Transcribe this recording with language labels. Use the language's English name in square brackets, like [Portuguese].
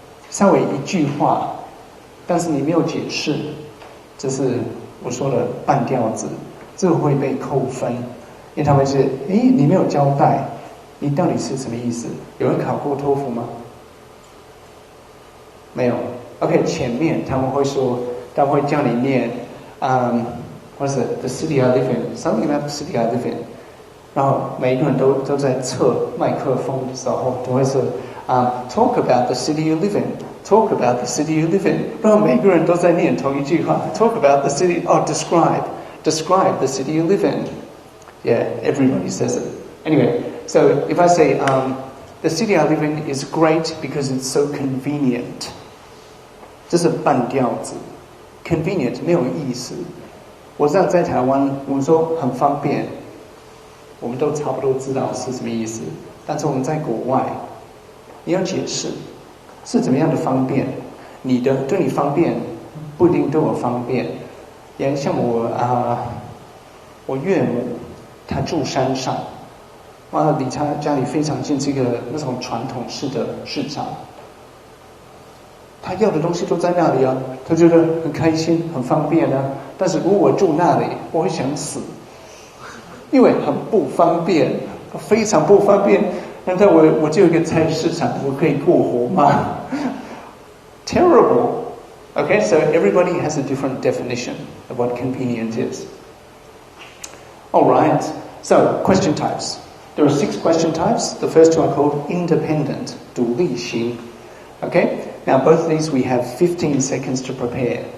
[Chinese] 稍微一句话，但是你没有解释，这是我说的半调子，这个会被扣分，因为他们是，你没有交代，你到底是什么意思？有人考过托福吗？没有。 [English] OK， [Chinese] 前面他们会说，他们会叫你念， [English] what is it? The city I live in, something about the city I live in。 [Chinese] 然后每一个人都在测麦克风的时候，都会说。 [English] Talk about the city you live in. Talk about the city you live in. [Chinese] 然后每个人都在念同一句话。 [English] Talk about the city. Oh, describe the city you live in. Yeah, everybody says it. Anyway, so if I say the city I live in is great because it's so convenient. [Chinese] 这是半调子。 Convenient 没有意思。我知道在台湾，我们说很方便，我们都差不多知道是什么意思，但是我们在国外，你要解释是怎么样的方便，对你方便不一定对我方便。也像我岳母，她住山上，离她家里非常近，是一个那种传统式的市场。他要的东西都在那里啊，他觉得很开心很方便啊。但是如果我住那里，我会想死，因为很不方便，非常不方便。难道我就有一个菜市场，我可以过活吗？ [English] Terrible. Okay, so everybody has a different definition of what convenient is. All right, so question types. There are 6 question types. The first 2 are called independent, 独立型. Okay, now both of these we have 15 seconds to prepare.